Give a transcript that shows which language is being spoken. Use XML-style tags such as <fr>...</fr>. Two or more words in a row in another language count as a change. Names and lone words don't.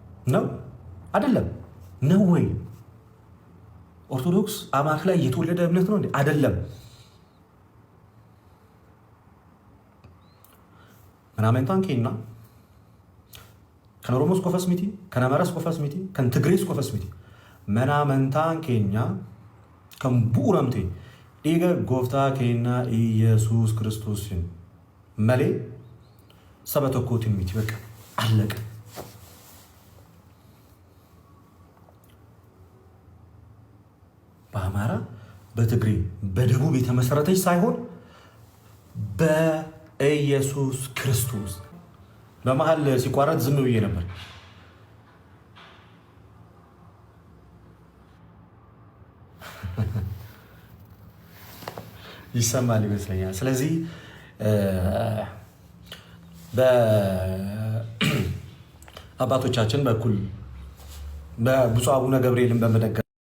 <am>ነው አይደለም? ነው ወይ? ኦርቶዶክስ አማልክ ላይ የተወለደ እምነት ነው እንዴ? አይደለም።</am> <om>manamantaan keenya kan Oromos qofas miti kan Amaras qofas miti kan Tigrees qofas miti manamantaan keenya kan bu'uuramte dhiiga gooftaa keenya Iyesuus Kiristoosin malee saba tokkootiin miti</om> <am>በቃ አለቀ። በአማራ በትግሬ በደቡብ የተመሰረተች ሳይሆን በኢየሱስ ክርስቶስ በመሃል ሲቋረጥ ዝም ብዬ ነበር። ይሰማል ይመስለኛል። ስለዚህ በአባቶቻችን በኩል በብፁዕ አቡነ ገብርኤልን በመደገፍ</am>